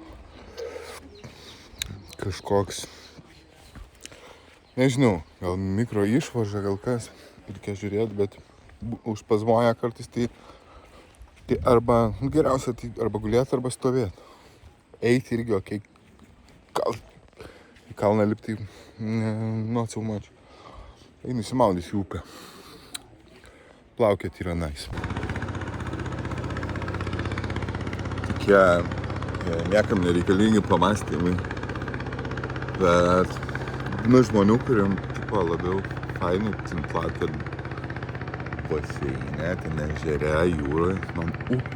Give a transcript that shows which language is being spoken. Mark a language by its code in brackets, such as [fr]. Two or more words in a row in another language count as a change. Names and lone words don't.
[lt] Kažkoks, nežinau, gal mikro išvaža, gal kas. Reikia žiūrėti, bet užpazmoja kartais tai arba, geriausia, tai arba gulėti, arba stovėti. Eiti irgi, okei. Į kalną lipti, [en] not so much. [lt] Einu įsimaudys į upę. Plaukioti yra nice. Tokie niekam nereikalingi pamąstymai. Bet žmonių, kuriam tipo labiau fainai plaukiot baseine, ten ežere, jūroje, man upė.